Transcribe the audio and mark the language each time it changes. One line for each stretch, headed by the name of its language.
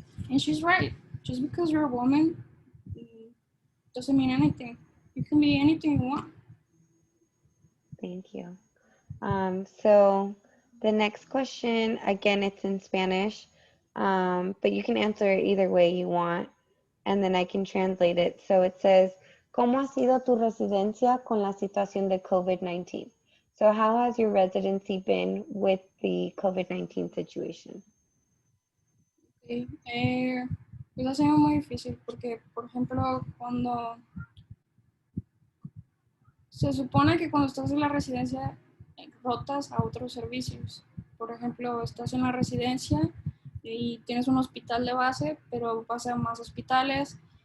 English: And she's right. Just because you're a woman doesn't mean anything. You can be anything you want. Thank you. So the next question, again, it's in Spanish, but you can answer it either way you want, and then I can translate it. So it says,
Spanish: ¿Cómo ha sido tu residencia con la situación de COVID-19?
English: So how has your residency been with the COVID-19 situation? Okay.
Spanish: Pues ha sido muy difícil porque, por ejemplo, cuando se supone que cuando estás en la residencia rotas a otros servicios. Por ejemplo, estás en la residencia y tienes un hospital de base, pero vas a más hospitales.